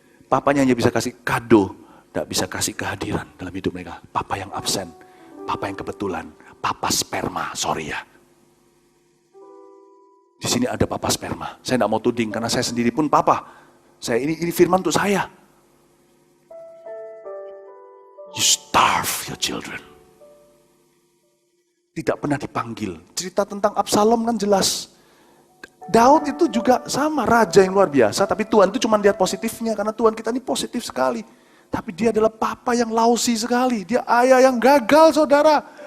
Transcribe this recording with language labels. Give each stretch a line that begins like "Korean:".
Indonesian: Papanya hanya bisa kasih kado, tidak bisa kasih kehadiran dalam hidup mereka. Papa yang absen, papa yang kebetulan, papa sperma, sorry ya. Di sini ada papa sperma. Saya tidak mau tuding karena saya sendiri pun papa. Saya ini firman untuk saya.
English: You starve your children.
Indonesian: Tidak pernah dipanggil. Cerita tentang Absalom kan jelas. Daud itu juga sama, raja yang luar biasa, tapi Tuhan itu cuma lihat positifnya, karena Tuhan kita ini positif sekali. Tapi dia adalah papa yang lousy sekali, dia ayah yang gagal saudara.